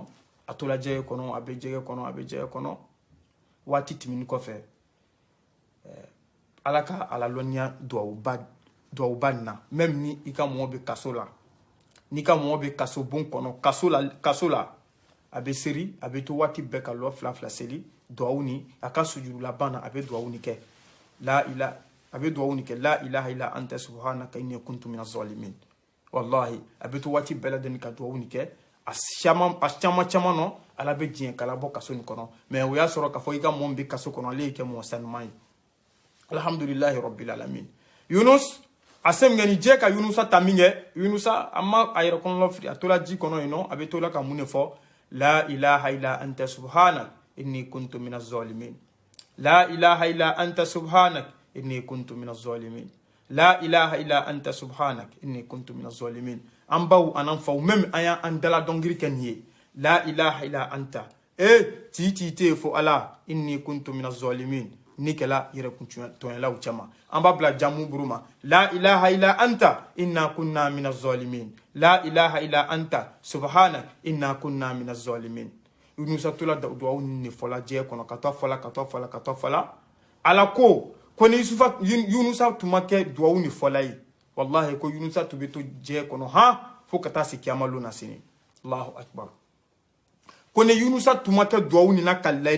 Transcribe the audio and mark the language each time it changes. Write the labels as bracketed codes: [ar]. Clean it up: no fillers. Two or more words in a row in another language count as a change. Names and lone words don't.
[bm] A tola jɛgɛ kɔnɔ, a bɛ jɛgɛ kɔnɔ, a bɛ jɛgɛ kɔnɔ. Waati tɛmɛnen kɔfɛ, ala ka ala lɔnniya duwawuba nin na. Même ni i ka mɔgɔ bɛ kaso la. N'i ka mɔgɔ bɛ kaso bon kɔnɔ, kaso la, a bɛ seri, a bɛ to waati bɛɛ ka lɔ fila fila seli. Duwawu ni a ka sujudu laban na a bɛ duwawu ni kɛ. A bɛ duwawu ni kɛ. [ar] لا إله إلا أنت سبحانك إني كنت من الظالمين. [bm] Wallahi, a bɛ to waati bɛɛ lajɛlen ka duwawu ni kɛ. A caman nɔ ala bɛ diɲɛ kala bɔ kaso nin kɔnɔ. Mais o y'a sɔrɔ k'a fɔ i ka mɔgɔ min bɛ kaso kɔnɔ ale ye kɛ mɔgɔ sanuman ye. [ar] الحمد لله رب العالمين. [bm] Yunus a se min kɛ ni jɛ ka Yunusa ta min kɛ, Yunusa a ma a yɛrɛ kɔnɔ fili. A tola ji kɔnɔ yen nɔ, a bɛ tola ka mun de fɔ? [ar] لا إله إلا أنت سبحانك إني كنت من الظالمين. لا إله إلا أنت سبحانك إني كنت من الظالمين. لا إله إلا أنت سبحانك إني كنت من الظالمين. [bm] An baw anan faw même an y'an dala dɔnkili kɛ nin ye. [ar] لا إله إلا أنت. [bm] Ti te fo ala [ar] إني كنت من الظالمين. [bm] Ni kɛla yɛrɛ tɔɲɛlaw cɛman. An b'a bila jamu buru ma. [ar] لا إله إلا أنت إنا كنا من الظالمين. لا إله إلا أنت سبحانك إنا كنا من الظالمين. [bm] Yunusa tola duwawu ni fɔla jɛ kɔnɔ ka to fɔla. Ala ko ni Yunusa tun ma kɛ duwawu ni fɔla ye. Wallahi ko Yunusa tun bɛ to jɛ kɔnɔ fo ka taa se kiyama lon na sini. [ar] الله أكبر. [bm] Ko ni Yunusa tun ma kɛ duwawu ni na kalila ye.